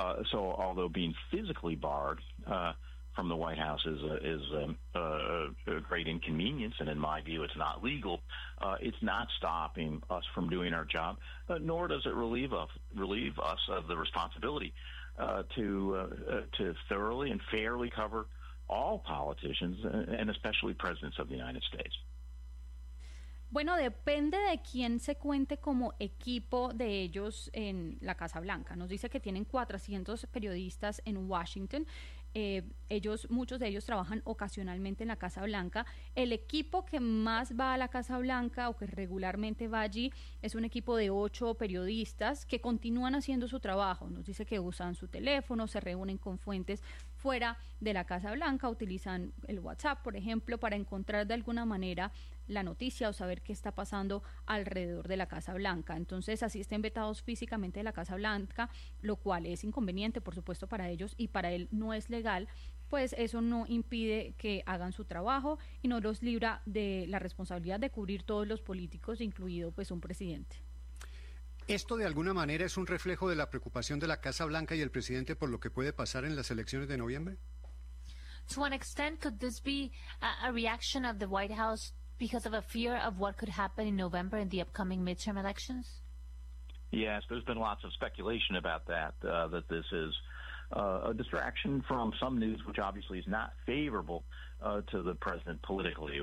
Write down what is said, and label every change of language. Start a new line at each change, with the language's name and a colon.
English: So although being physically barred from the White House is a great inconvenience, and in my view it's not legal, it's not stopping us from doing our job, nor does it relieve us of the responsibility to thoroughly and fairly cover all politicians, and especially presidents of the United States.
Spanish: Bueno, depende de quién se cuente como equipo de ellos en la Casa Blanca. Nos dice que tienen 400 periodistas en Washington. Muchos de ellos trabajan ocasionalmente en la Casa Blanca. El equipo que más va a la Casa Blanca o que regularmente va allí es un equipo de 8 periodistas que continúan haciendo su trabajo. Nos dice que usan su teléfono, se reúnen con fuentes fuera de la Casa Blanca, utilizan el WhatsApp, por ejemplo, para encontrar de alguna manera la noticia o saber qué está pasando alrededor de la Casa Blanca. Entonces, así estén vetados físicamente de la Casa Blanca, lo cual es inconveniente, por supuesto, para ellos, y para él no es legal, pues eso no impide que hagan su trabajo y no los libra de la responsabilidad de cubrir todos los políticos, incluido pues un presidente. ¿Esto de alguna manera es un reflejo de la preocupación de la Casa Blanca y el presidente por lo que puede pasar en las elecciones de noviembre?
English: To an extent, could this be a reaction of the White House because of a fear of what could happen in November in the upcoming midterm elections? Yes, there's been lots of speculation about that, that this is a distraction from some news, which obviously is not favorable to the president politically.